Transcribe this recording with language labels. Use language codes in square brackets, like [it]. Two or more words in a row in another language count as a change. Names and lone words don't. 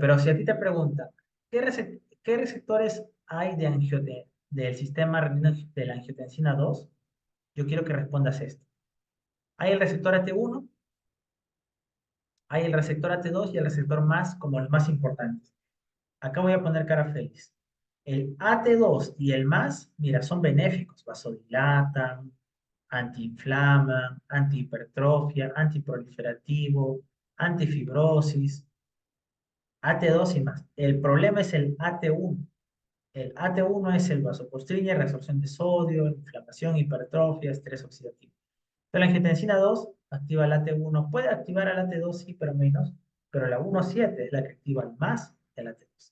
[es] Pero si a ti te pregunta, ¿qué receptores hay del sistema renino de la angiotensina 2? Yo quiero que respondas esto. Hay el receptor AT1, hay el receptor AT2 y el receptor más como los más importantes. Acá voy a poner cara feliz. El AT2 y el más, mira, son benéficos, vasodilatan, antiinflaman, antihipertrofia, antiproliferativo, antifibrosis, AT2 y más. El problema es el AT1. El AT1 es el vasoconstrictor, reabsorción de sodio, inflamación, hipertrofia, estrés oxidativo. Pero la angiotensina 2 activa el AT1, puede activar al AT2, sí, pero menos, pero la 1,7 es la que activa más el AT2.